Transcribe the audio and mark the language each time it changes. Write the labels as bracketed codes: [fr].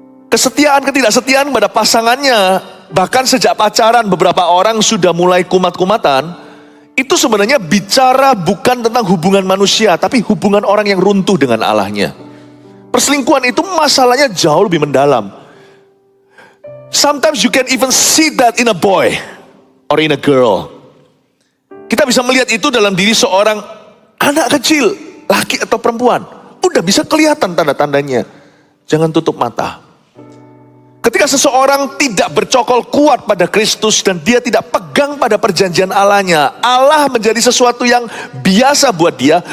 [id] Kesetiaan, ketidaksetiaan pada pasangannya, bahkan sejak pacaran beberapa orang sudah mulai kumat-kumatan, itu sebenarnya bicara bukan tentang hubungan manusia, tapi hubungan orang yang runtuh dengan Allahnya. Perselingkuhan itu masalahnya jauh lebih mendalam. [en] Sometimes you can even see that in a boy or in a girl. [id] Kita bisa melihat itu dalam diri seorang anak kecil, laki atau perempuan. Udah bisa kelihatan tanda-tandanya. Jangan tutup mata. Ketika seseorang tidak bercokol kuat pada Kristus dan dia tidak pegang pada perjanjian Allahnya, Allah menjadi sesuatu yang biasa buat dia.